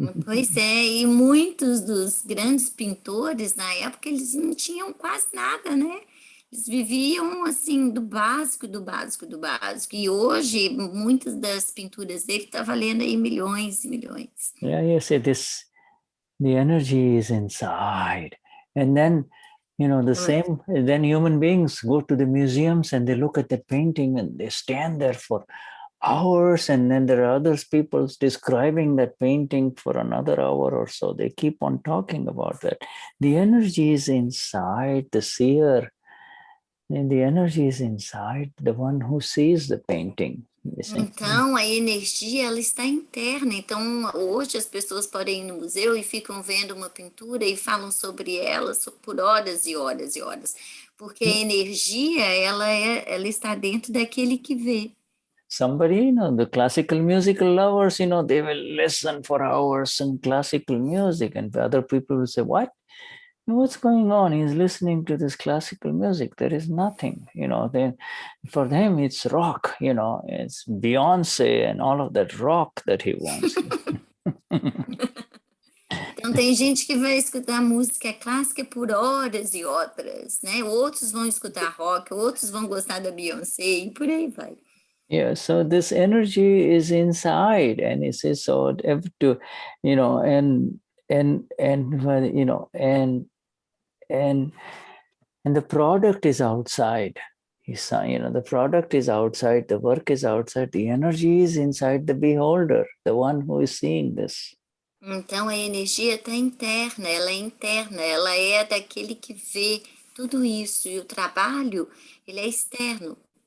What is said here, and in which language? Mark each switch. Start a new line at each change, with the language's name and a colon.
Portuguese: Pois é, e muitos dos grandes pintores na época, eles não tinham quase nada, né? Eles viviam assim do básico, do básico, do básico. E hoje, muitas das pinturas dele estão valendo aí milhões e milhões.
English: Yeah, you see, the energy is inside. And then, you know, then human beings go to the museums and they look at the painting and they stand there for hours, and then there are other people describing that painting for another hour or so. They keep on talking about that. The energy is inside the seer, and the energy is inside the one who sees the painting.
Portuguese: Então, a energia, ela está interna. Então, hoje as pessoas podem ir no museu e ficam vendo uma pintura e falam sobre ela por horas e horas e horas. Porque a energia, ela está dentro daquele que vê.
English: Somebody, you know, the classical musical lovers, you know, they will listen for hours in classical music, and other people will say, what? What's going on? He's listening to this classical music. There is nothing, you know. Then for them, it's rock, you know, it's Beyonce and all of that rock that he wants.
Portuguese: Então, tem gente que vai escutar música clássica por horas e horas, né? Outros vão escutar rock, outros vão gostar da Beyoncé e por aí vai.
English: Yeah, so this energy is inside, and it says so to, you know, and you know, and the product is outside. You know, the product is outside, the work is outside, the energy is inside the beholder, the one who is seeing this.
Portuguese: Então a energia está interna, ela é daquele que vê tudo isso, e o trabalho, ele é externo.